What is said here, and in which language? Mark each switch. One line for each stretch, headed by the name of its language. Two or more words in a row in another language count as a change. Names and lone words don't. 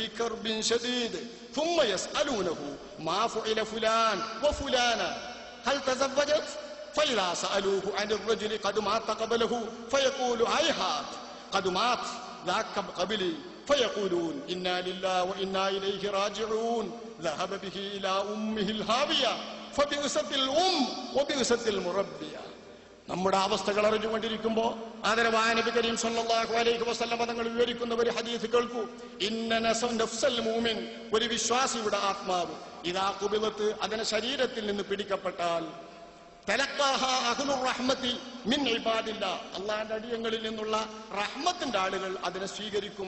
Arabic: كرب شديد ثم يسألونه ما فعل فلان وفلانا هل تزوجت فإذا سألوه عن الرجل قد مات قبله فيقول هيهات قد مات ذاك قبلي فيقولون إنا لله وإنا إليه راجعون ذهب به إلى أمه الهاوية فبئست الأم وبئست المربية.
Malayalam: നമ്മുടെ അവസ്ഥകൾ അറിഞ്ഞുകൊണ്ടിരിക്കുമ്പോ ആദരവായ നബി കരീം
Arabic: صلى الله عليه وسلم
Malayalam: തങ്ങൾ വിവരിക്കുന്ന ഒരു ഹദീസ് കേൾക്കൂ.
Arabic: إن نفس المؤمن,
Malayalam: ഒരു വിശ്വാസിയുടെ ആത്മാവ്
Arabic: إذا قبلت,
Malayalam: അതിനെ ശരീരത്തിൽ നിന്ന് പിടിക്കപ്പെട്ടാൽ,
Arabic: تلقاها أهل الرحمة من عباد الله,
Malayalam: അല്ലാഹുവിന്റെ അടിയങ്ങളിൽ നിന്നുള്ള റഹ്മത്തിന്റെ ആളുകൾ അതിനെ സ്വീകരിക്കും.